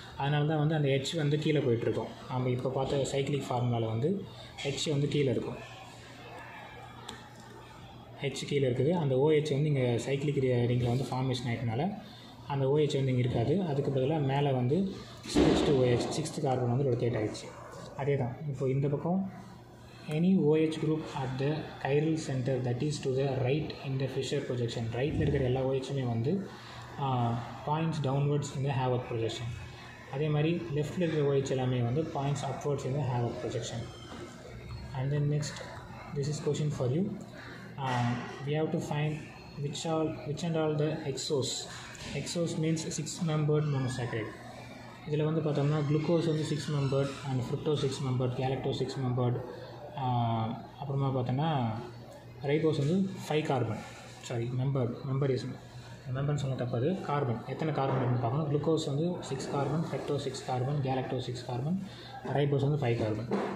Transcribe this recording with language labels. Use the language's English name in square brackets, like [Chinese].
[Tamil] அதனால தான் வந்து அந்த H வந்து கீழே போயிட்டுருக்கும். நம்ம இப்போ பார்த்த சைக்ளிக் ஃபார்முலாவில் வந்து H வந்து கீழே இருக்கும், H கீழே இருக்குது. அந்த OH வந்து இங்கே சைக்ளிக் ரிங்கில் வந்து ஃபார்மேஷன் ஆகிட்டனால அந்த OH வந்து இங்கே இருக்காது. அதுக்கு பதிலாக மேலே வந்து CH2OH 6th கார்பன் வந்து ரொட்டேட் ஆகிடுச்சு. அதே தான் இப்போ இந்த பக்கம் [English] any OH group at the chiral center that is to the right in the Fisher projection, [Tamil] ரைட்டில் இருக்கிற எல்லா OHமே வந்து points downwards [English] in the Haworth projection. [Tamil] அதே மாதிரி லெஃப்டில் இருக்கிற OH எல்லாமே வந்து points upwards [English] in the Haworth projection. And then next, this is question for you. We have to find which and all the exos means 6-membered monosaccharide. [Tamil] இதில் வந்து பார்த்தோம்னா glucose வந்து 6-membered and fructose 6-membered, galactose 6-membered, அப்புறமா பார்த்தோன்னா ribose வந்து 5 carbon. மெம்பர்னு சொல்ல தப்பாது, carbon எத்தனை கார்பன் இருக்குன்னு பார்க்கணும். குளுக்கோஸ் வந்து 6 carbon, fructose 6 carbon, galactose 6 carbon, ribose வந்து 5 கார்பன்.